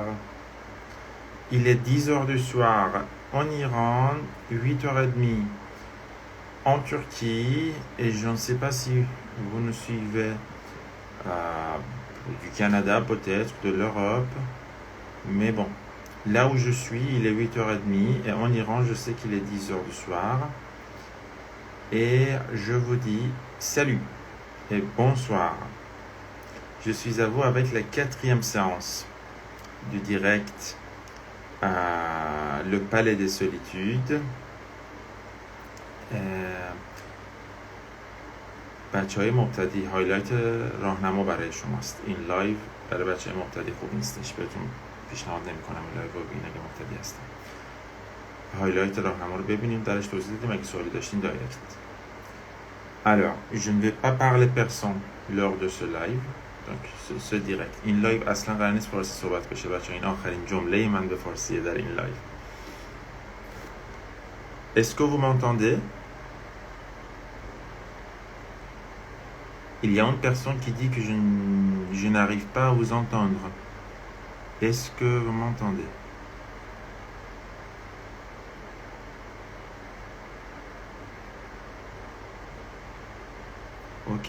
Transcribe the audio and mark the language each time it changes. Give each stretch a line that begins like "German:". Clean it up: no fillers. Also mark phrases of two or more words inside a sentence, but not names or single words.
French: Il est 10 heures du soir en Iran, 8h30 en Turquie, et je ne sais pas si vous nous suivez du Canada peut-être, de l'Europe, mais bon, là où je suis, il est 8h30 et en Iran, je sais qu'il est 10 heures du soir. Et je vous dis salut et bonsoir. Je suis à vous avec la 4e séance du direct à Le Palais des Solitudes.
Persian: بچه های مبتدی هایلایت راهنما برای شماست. این لایو برای بچه های مبتدی خوب نیستش، بهتون پیشنهاد نمی کنم این لایو رو ببینید اگه مبتدی هستن. هایلایت راهنما رو ببینیم، درش توضیح دیدیم، اگه سوالی داشتین دایرکت.
French: Alors, je ne vais pas parler personne lors de ce live, donc ce direct.
Persian: این لایو اصلا قرار نیست فارسی صحبت بشه بچه، این آخرین جمله من به فارسیه در این لایو.
French: Est-ce que vous m'entendez? Il y a une personne qui dit que je n'arrive pas à vous entendre. Est-ce que vous m'entendez? Ok.